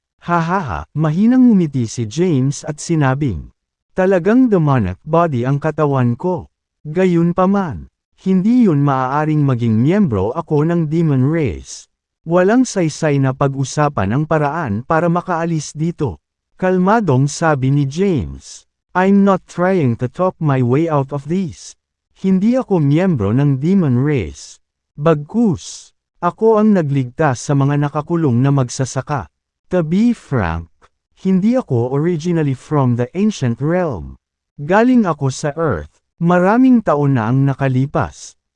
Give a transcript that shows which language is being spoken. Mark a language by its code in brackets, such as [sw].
[tl] Hahaha, mahinang ngumiti si James at sinabing, talagang demonic body ang katawan ko. Gayunpaman, hindi yun maaaring maging miyembro ako ng demon race. Walang saysay na pag-usapan ang paraan para makaalis dito. Kalmadong sabi ni James. [en] I'm not trying to talk my way out of this. [tl] Hindi ako miyembro ng demon race. Bagkus, ako ang nagligtas sa mga nakakulong na magsasaka. [en] To be frank, [tl] hindi ako [en] originally from the ancient realm. [tl] Galing ako sa Earth, maraming taon na ang nakalipas.